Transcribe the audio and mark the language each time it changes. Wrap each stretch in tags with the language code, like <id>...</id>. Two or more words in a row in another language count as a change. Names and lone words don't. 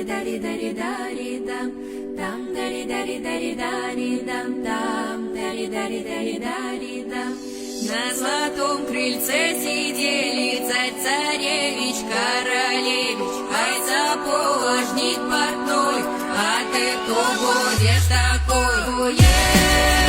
<ru>дари-дари-дари-дам, там дари-дари-дари-дари-дам, там дари-дари-дари-дари-дам. На золотом крыльце сидели царь-царевич, королевич, ай сапожник портной, а ты кто будешь такой?</ru>